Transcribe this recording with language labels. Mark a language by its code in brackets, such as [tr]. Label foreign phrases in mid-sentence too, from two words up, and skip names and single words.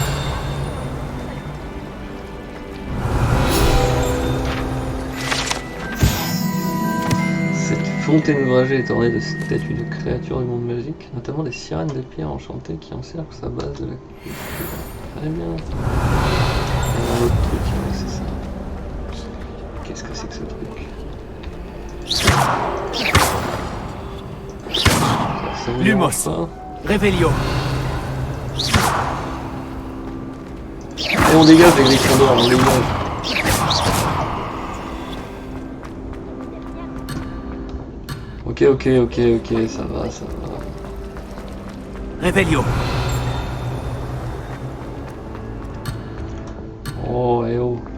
[fr] Cette fontaine ouvragée est ornée de statues de créatures du monde magique, notamment des sirènes de pierre enchantées qui encerclent sa base de la culture. Très bien. Il y a un autre truc, ouais, c'est ça. Qu'est-ce que c'est que ce truc? Lumos. Revelio. Et on dégage les Gryffondors, on les dégage. Ok, ça va. Revelio. Oh, oh.